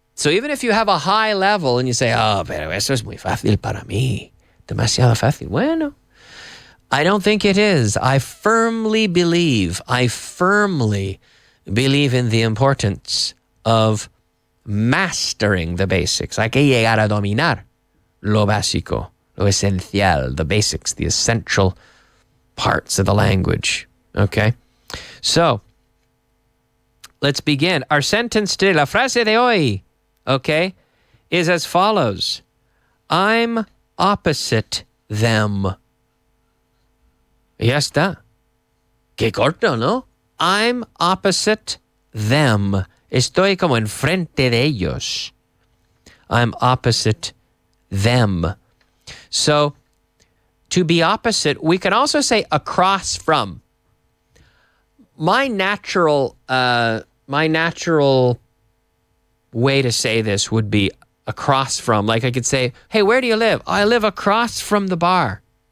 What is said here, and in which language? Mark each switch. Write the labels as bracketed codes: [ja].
[en] So even if you have a high level and you say, [es] pero eso es muy fácil para mí, demasiado fácil. [en] Bueno, I don't think it is. I firmly believe in the importance of mastering the basics. [es] Hay que llegar a dominar lo básico, lo esencial, [en] the basics, the essential parts of the language. Okay? So, let's begin. Our sentence today, [es] la frase de hoy, [en] okay, is as follows. I'm opposite them. [es] Ya está. Qué corto, ¿no? [en] I'm opposite them. [es] Estoy como enfrente de ellos. [en] I'm opposite them. So, to be opposite, we can also say across from. My natural way to say this would be across from. Like I could say, hey, where do you live? I live across from the bar.